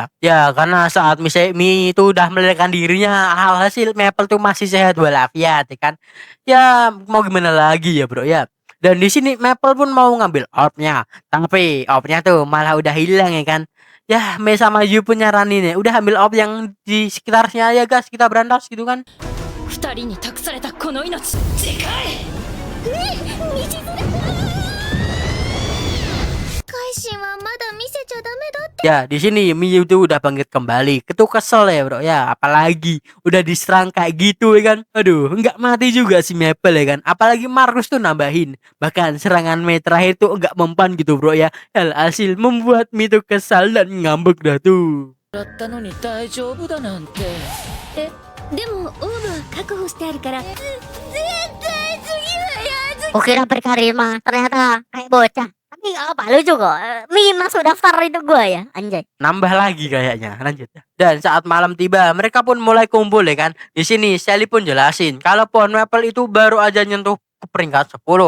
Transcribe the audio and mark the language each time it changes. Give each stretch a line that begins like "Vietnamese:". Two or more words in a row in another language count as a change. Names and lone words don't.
Indonesian: Ya, karena saat Mi itu udah meledakkan dirinya, hasil Maple tuh masih sehat walafiat ya kan. Ya, mau gimana lagi ya bro ya. Dan di sini Maple pun mau ngambil orbnya, tapi orbnya tuh malah udah hilang ya kan. Ya, Mei sama Yu pun nyaranin ya, udah ambil orb yang di sekitarnya ya guys, kita berantas gitu kan.
Japanese: 二人に託されたこの命でかいねえ道連改心はまだ見せちゃダメだって
Indonesian: Ya, di sini Miyu tuh udah bangkit kembali. Itu kesel ya bro ya, apalagi udah diserang kayak gitu ya kan. Aduh, nggak mati juga si Maple ya kan. Apalagi Markus tuh nambahin. Bahkan serangan Mei terakhir tuh nggak mempan gitu bro ya. Alhasil membuat Mi tuh kesal dan ngambek dah tuh.
Japanese: だったのに大丈夫だなんてでもオーブは確保してあるから絶対次はや
Indonesian: Kukira berkarisma, ternyata kayak bocah. Tapi gak apa, lucu kok. Mi masuk daftar itu gua ya, anjay. Nambah lagi kayaknya. Lanjut. Dan saat malam tiba, mereka pun mulai kumpul ya kan. Di sini Sally pun jelasin kalau pohon Maple itu baru aja nyentuh ke peringkat 10.